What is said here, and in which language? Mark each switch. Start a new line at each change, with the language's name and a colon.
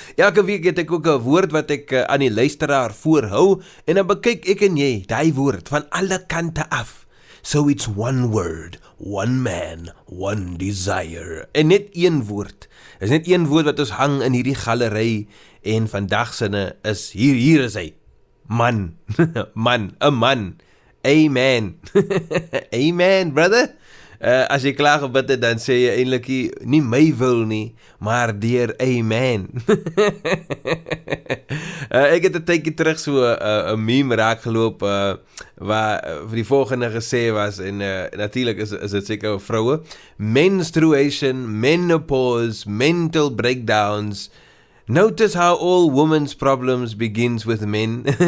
Afrikaans: Elke week het ek ook 'n woord wat ek aan die luisteraar voorhou en dan bekyk ek en jy daai woord van alle kante af.
English: So it's one word, one man, one desire.
Afrikaans: En net een woord. Is net een woord wat ons hang in hierdie galery en vandag sinne is hier is hy. Man. Man, 'n man. Amen. Amen, brother. As jy klaar gebid het, dan sê jy eintlik nie my wil nie, maar deur amen. Ek het 'n tydjie terug so 'n meme raak geloop waar die volgende gesê was en natuurlik is dit seker vroue.
English: Menstruation, menopause, mental breakdowns. Notice how all women's problems begins with men.